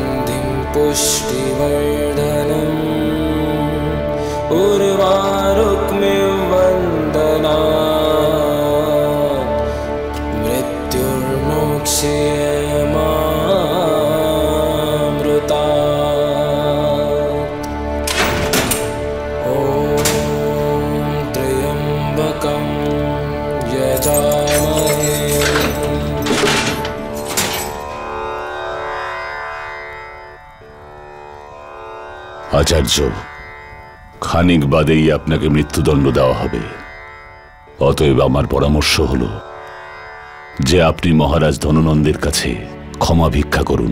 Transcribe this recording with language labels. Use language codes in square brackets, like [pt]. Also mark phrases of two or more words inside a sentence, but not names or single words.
[sa] सुगन्धिं पुष्टिवर्धनम् उर्वारुक्मिं वन्दनात् मृत्युर्मुक्षयेमामृतात्। ॐ त्र्यम्बकं यजामहे। [bn] আচার্য, খানিক বাদেই আপনাকে মৃত্যুদণ্ড দেওয়া হবে। অতএব আমার পরামর্শ হল যে আপনি মহারাজ ধননন্দের কাছে ক্ষমা ভিক্ষা করুন।